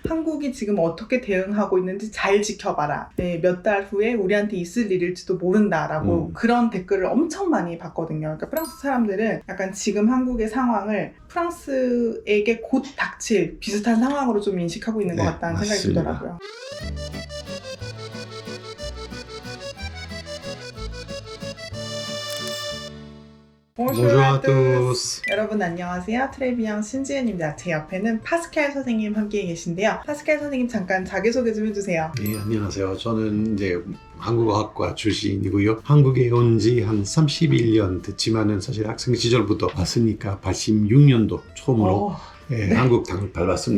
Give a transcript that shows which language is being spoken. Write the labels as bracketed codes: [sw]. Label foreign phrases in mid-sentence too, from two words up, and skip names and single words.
[ko] 한국이 지금 어떻게 대응하고 있는지 잘 지켜봐라. 네, 몇 달 후에 우리한테 있을 일일지도 모른다라고 그런 댓글을 엄청 많이 봤거든요. 그러니까 프랑스 사람들은 약간 지금 한국의 상황을 프랑스에게 곧 닥칠 비슷한 상황으로 좀 인식하고 있는 것 같다는 생각이 들더라고요. [fr] Bonjour à tous. [ko] 여러분 안녕하세요. 트레비앙 신지은입니다. 제 옆에는 파스칼 선생님 함께 계신데요. 파스칼 선생님 잠깐 자기소개 좀 해주세요. 네, 안녕하세요. 저는 이제 한국어학과 출신이고요. 한국에 온 지 한 31년 됐지만은 사실 학생 시절부터 왔으니까 86년도 처음으로 한국 땅을 밟았습니다.